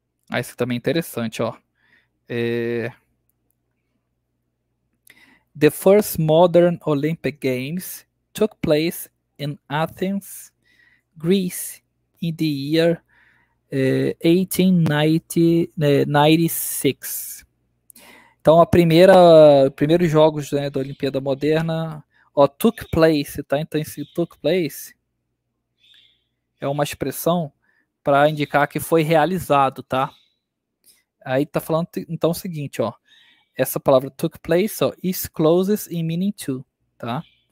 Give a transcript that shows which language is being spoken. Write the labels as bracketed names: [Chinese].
[Portuguese] Ah, isso também é interessante, ó. É... [English] The first modern Olympic Games took place in Athens, Greece, in the year 1896. [Portuguese] Então, primeiros jogos, né, da Olimpíada Moderna, ó, took place, tá? Então, esse took place é uma expressão para indicar que foi realizado, tá? Aí tá falando, então, o seguinte, ó. Essa palavra took place, ó, [English] is closest in meaning to, [Portuguese] tá?